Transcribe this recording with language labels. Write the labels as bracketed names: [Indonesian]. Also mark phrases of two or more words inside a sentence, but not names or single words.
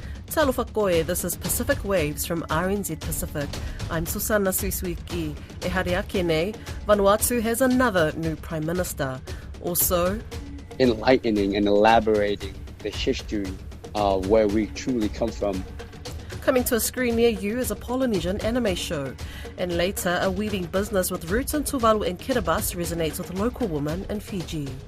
[Samoan] Talofa koe, [English] this is Pacific Waves from RNZ Pacific. I'm Susana Suisuiki. [Māori] E haere ake nei, [English] Vanuatu has another new Prime Minister. Also, enlightening and elaborating the history of where we truly come from. Coming to a screen near you is a Polynesian anime show. And later, a weaving business with roots in Tuvalu and Kiribati resonates with local women in Fiji.